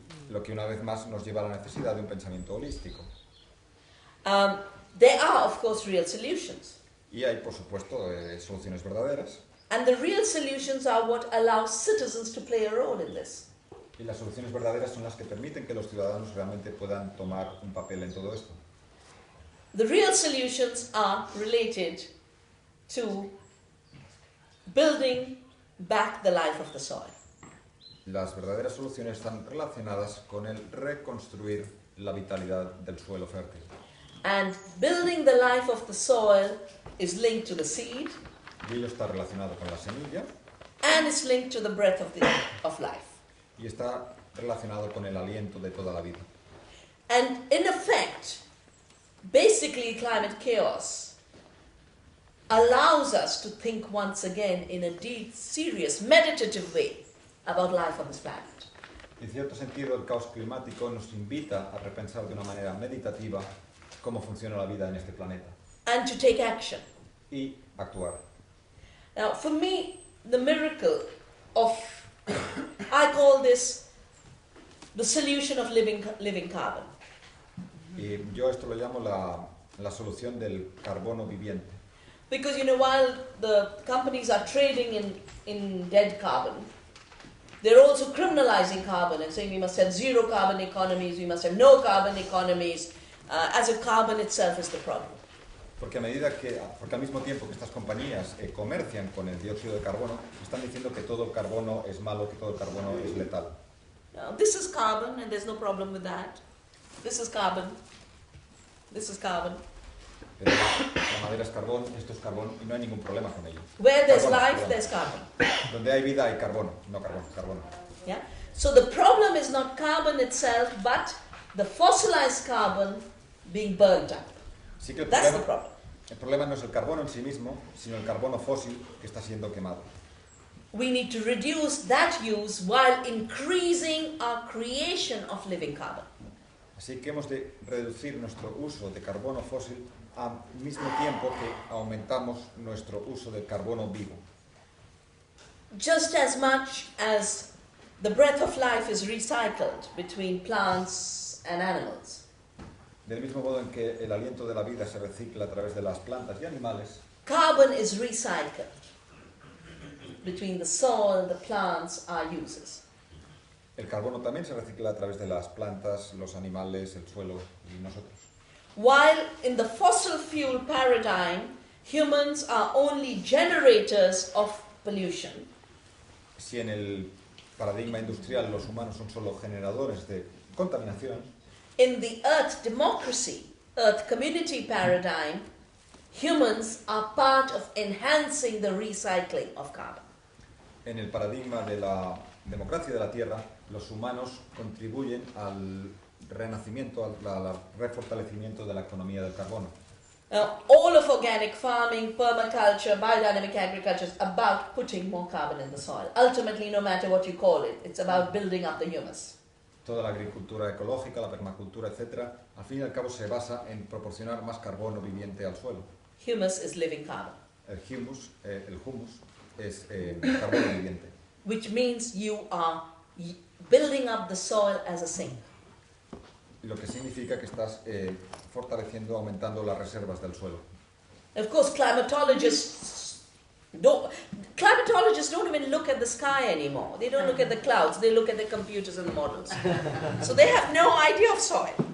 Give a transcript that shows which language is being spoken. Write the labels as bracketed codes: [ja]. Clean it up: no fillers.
[es] Lo que una vez más nos lleva a la necesidad de un pensamiento holístico. [en] There are, of course, real solutions. [es] Y hay, por supuesto, soluciones verdaderas. [en] And the real solutions are what allows citizens to play a role in this. [es] Y las soluciones verdaderas son las que permiten que los ciudadanos realmente puedan tomar un papel en todo esto. [en] The real solutions are related to building back the life of the soil. [es] Las verdaderas soluciones están relacionadas con el reconstruir la vitalidad del suelo fértil. [en] And building the life of the soil is linked to the seed, [es] Y ello está relacionado con la semilla [en] and it's linked to the breath of life. [es] y está relacionado con el aliento de toda la vida. [en] And in effect, basically climate chaos allows us to think once again in a deep, serious, meditative way about life on this planet. [es] En cierto sentido, el caos climático nos invita a repensar de una manera meditativa cómo funciona la vida en este planeta [en] And to take action. [es] y actuar. [en] Now, for me, the miracle of, I call this the solution of living carbon. [es] Y yo esto lo llamo la solución del carbono viviente. [en] Because, while the companies are trading in dead carbon, they're also criminalizing carbon and saying we must have zero carbon economies, we must have no carbon economies, as if carbon itself is the problem. [es] Porque al mismo tiempo que estas compañías comercian con el dióxido de carbono, están diciendo que todo el carbono es malo, que todo el carbono es letal. [en] Now, this is carbon and there's no problem with that. This is carbon. This is carbon. [es] Pero la madera es carbón, esto es carbón y no hay ningún problema con ello. [en] Where there's [es] Carbono, [en] life, [es] perdón. [en] there's carbon. [es] Donde hay vida hay carbono, no carbono, carbono. [en] Yeah? So the problem is not carbon itself, but the fossilized carbon being burnt up. [es] Sí que [en] That's the problem. [es] el problema no es el carbono en sí mismo, sino el carbono fósil que está siendo quemado. [en] We need to reduce that use while increasing our creation of living carbon. [es] Así que hemos de reducir nuestro uso de carbono fósil al mismo tiempo que aumentamos nuestro uso de carbono vivo. [en] Just as much as the breath of life is recycled between plants and animals, [es] Del mismo modo en que el aliento de la vida se recicla a través de las plantas y animales, [en] carbon is recycled between the soil, the plants, our uses. [es] el carbono también se recicla a través de las plantas, los animales, el suelo y nosotros. [en] While in the fossil fuel paradigm, humans are only generators of pollution, [es] Si en el paradigma industrial los humanos son solo generadores de contaminación, [en] in the Earth democracy, Earth community paradigm, humans are part of enhancing the recycling of carbon. [es] en el paradigma de la democracia de la Tierra, los humanos contribuyen al renacimiento, al refortalecimiento de la economía del carbono. [en] All of organic farming, permaculture, biodynamic agriculture is about putting more carbon in the soil. Ultimately, no matter what you call it, it's about building up the humus. [es] Toda la agricultura ecológica, la permacultura, etc., al fin y al cabo se basa en proporcionar más carbono viviente al suelo. [en] Humus is living carbon, [es] El humus es carbono viviente, [en] which means you are building up the soil as a sink. [es] lo que significa que estás fortaleciendo, aumentando las reservas del suelo. [en] Of course, climatologists don't even look at the sky anymore. They don't look at the clouds. They look at the computers and the models. So they have no idea of soil.